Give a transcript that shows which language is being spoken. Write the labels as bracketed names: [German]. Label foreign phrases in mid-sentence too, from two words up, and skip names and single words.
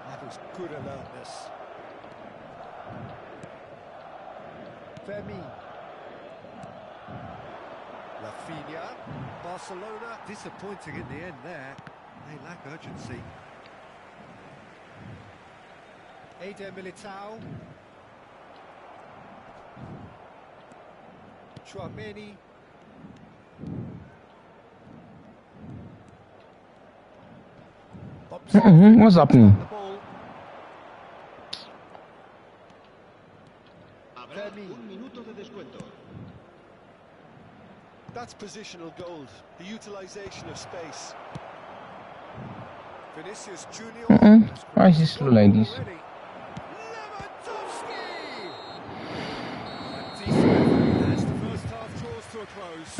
[English] shows good alertness. Fermin. Rafinha. Barcelona disappointing in the end there. They lack urgency. Eder Militao. Chouameni. What's happening? [Spanish] Habrá un minuto de descuento. [English] That's positional gold, the utilisation of space. Vinicius Junior. Why is this slow like this? Lewandowski! A decent effort as the first half draws to a close.